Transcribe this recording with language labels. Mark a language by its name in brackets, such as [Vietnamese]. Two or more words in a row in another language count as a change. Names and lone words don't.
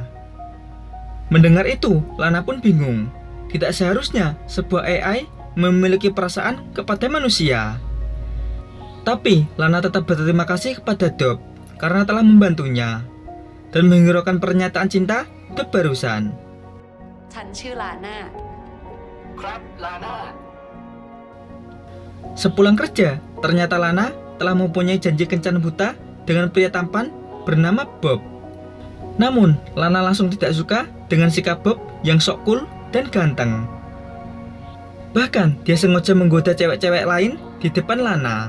[Indonesian] Mendengar itu, Lana pun bingung. Tidak seharusnya sebuah AI memiliki perasaan kepada manusia. Tapi Lana tetap berterima kasih kepada Dob karena telah membantunya dan menghiraukan pernyataan cinta Dob barusan. [Thai] ฉันชื่อลาน่า ครับลาน่า [Indonesian] Sepulang kerja, ternyata Lana telah mempunyai janji kencan buta dengan pria tampan bernama Bob. Namun, Lana langsung tidak suka dengan sikap Bob yang sok cool dan ganteng. Bahkan, dia sengaja menggoda cewek-cewek lain di depan Lana.